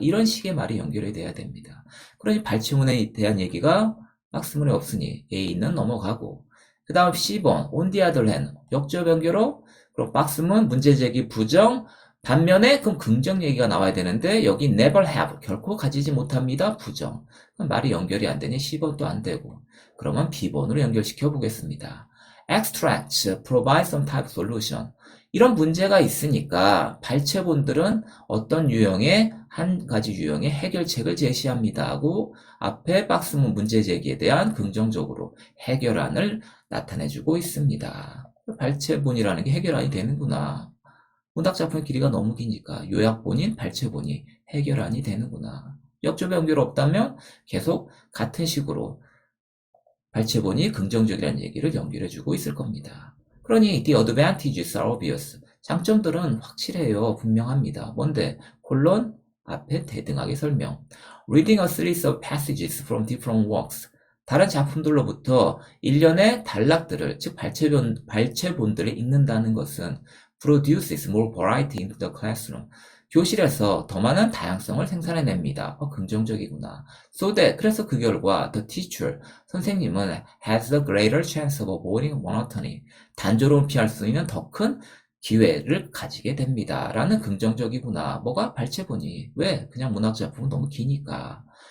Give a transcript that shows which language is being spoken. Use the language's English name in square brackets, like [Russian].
[Korean] 이런 식의 말이 연결이 돼야 됩니다. 그러니 발췌문에 대한 얘기가 박스문에 없으니 A는 넘어가고 그 다음 C번 [English] on the other hand [Korean] 역접 연결어 그럼 박스문 문제 제기 부정 반면에 그럼 긍정 얘기가 나와야 되는데 여기 [English] never have [Korean] 결코 가지지 못합니다. 부정 그럼 말이 연결이 안 되니 C번도 안 되고 그러면 B번으로 연결시켜 보겠습니다. [English] Extracts provide some type of solution. [Korean] 이런 문제가 있으니까 발췌본들은 어떤 유형의 한 가지 유형의 해결책을 제시합니다 하고 앞에 박스문 문제 제기에 대한 긍정적으로 해결안을 나타내주고 있습니다. 발췌본이라는 게 해결안이 되는구나. 문학작품의 길이가 너무 기니까 요약본인 발췌본이 해결안이 되는구나. 역접 연결 없다면 계속 같은 식으로 발췌본이 긍정적이라는 얘기를 연결해주고 있을 겁니다. [English] 그러니 the advantages are obvious. [Korean] 장점들은 확실해요. 분명합니다. 뭔데? 콜론 앞에 대등하게 설명. [English] Reading a series of passages from different works. [Korean] 다른 작품들로부터 일련의 단락들을, 즉 발췌본들을 읽는다는 것은 [English] produces more variety into the classroom. [Korean] 교실에서 더 많은 다양성을 생산해냅니다. 긍정적이구나. [English] So that, [Korean] 그래서 그 결과 [English] the teacher, 선생님은 has a greater chance of avoiding monotony. [Korean] 단조로움 피할 수 있는 더 큰 기회를 가지게 됩니다. 라는 긍정적이구나. 뭐가? 발췌본이. 왜? 그냥 문학작품은 너무 기니까.